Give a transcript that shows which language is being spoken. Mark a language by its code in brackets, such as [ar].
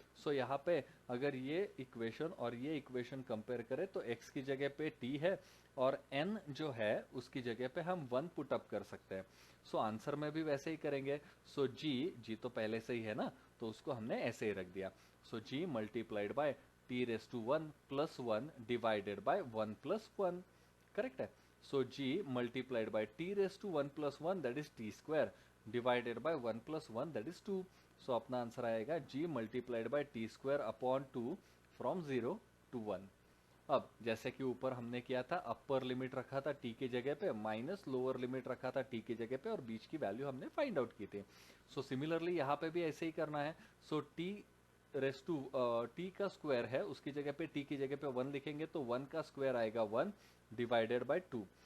[hi] सो यहाँ पे अगर ये इक्वेशन और ये इक्वेशन कंपेयर करें तो x की जगह पे t है और n जो है उसकी जगह पे हम 1 पुट अप कर सकते हैं। सो आंसर में भी वैसे ही करेंगे। सो g तो पहले से ही है ना, तो उसको हमने ऐसे ही रख दिया। सो g multiplied by t raise to 1 plus 1 divided by 1 plus 1, correct है। [en] So g multiplied by t raised to 1 plus 1 that is t square divided by 1 plus 1 that is 2. So [hi] अपना आंसर आएगा [en] g multiplied by t square upon 2 from 0 to 1. [hi] अब जैसे कि ऊपर हमने किया था, अपर लिमिट रखा था t की जगह पे माइनस लोअर लिमिट रखा था t की जगह पे और बीच की वैल्यू हमने फाइंड आउट की थी। सो सिमिलरली यहाँ पे भी ऐसे ही करना है। सो t रेस टू t का स्क्वायर है, उसकी जगह पे t की जगह पे 1 लिखेंगे तो 1 का स्क्वायर आएगा 1 डिवाइडेड बाय 2।